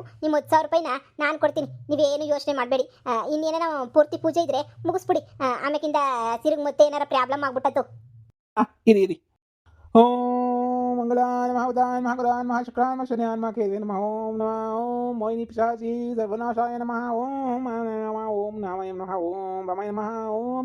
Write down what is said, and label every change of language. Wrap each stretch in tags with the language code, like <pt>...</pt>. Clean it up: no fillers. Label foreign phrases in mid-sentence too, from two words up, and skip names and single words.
<kn>ನಿಮ್ಮ 10,000 ರೂಪಾಯಿನ ನಾನು ಕೊಡ್ತೀನಿ, ನೀವೇನು ಯೋಚನೆ ಮಾಡಬೇಡಿ. ಇನ್ನೇನ ಪೂರ್ತಿ ಪೂಜೆ ಇದ್ರೆ ಮುಗಿಸ್ಬಿಡಿ. ಆಮೇಕಿಂದ ತಿರುಗಿ ಮತ್ತೆ ಏನಾರ ಪ್ರಾಬ್ಲಮ್ ಆಗ್ಬಿಟ್ಟದ್ದು. ಇರಿ.</kn> <sa>ಓಂ ಮಂಗಳಾನ ಮಹಾವದಾನ ಮಹಾಗುರಾನ್ ಮಹಾಶುಕ್ರಾನ್ ಮಹಾಶನ್ಯಾನ್ ಮಹಾಕೇತೇ ನಮಃ. ಓಂ ನಮಃ. ಓಂ ಮೋಹಿನಿ ಪಿಶಾಚಿ ಸರ್ವನಾಶಾಯ ನಮಃ. ಓಂ ನಾರಾಯಣ ನಮಃ. ಓಂ ನಾರಾಯಣ ನಮಃ. ಓಂ ರಮಾಯ ನಮಃ. ಓಂ</sa>